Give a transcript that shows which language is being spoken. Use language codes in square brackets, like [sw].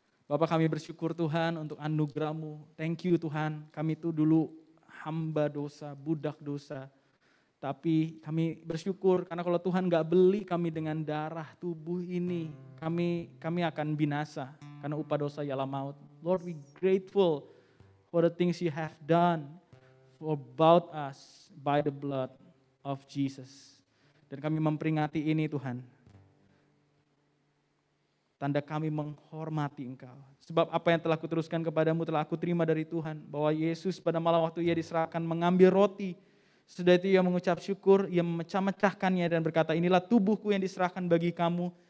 [id] Bapak, kami bersyukur Tuhan untuk anugerah-Mu. [en] Thank you [id] Tuhan, kami itu dulu hamba dosa, budak dosa. Tapi kami bersyukur karena kalau Tuhan gak beli kami dengan darah tubuh ini, kami akan binasa. Karena upah dosa ialah maut. [en] Lord, we grateful for the things you have done about us by the blood of Jesus. [id] Dan kami memperingati ini Tuhan. Tanda kami menghormati Engkau. Sebab apa yang telah kuteruskan kepadamu telah aku terima dari Tuhan. Bahwa Yesus pada malam waktu ia diserahkan mengambil roti. Sesudah itu ia mengucap syukur, ia memecah-mecahkannya dan berkata, inilah tubuhku yang diserahkan bagi kamu.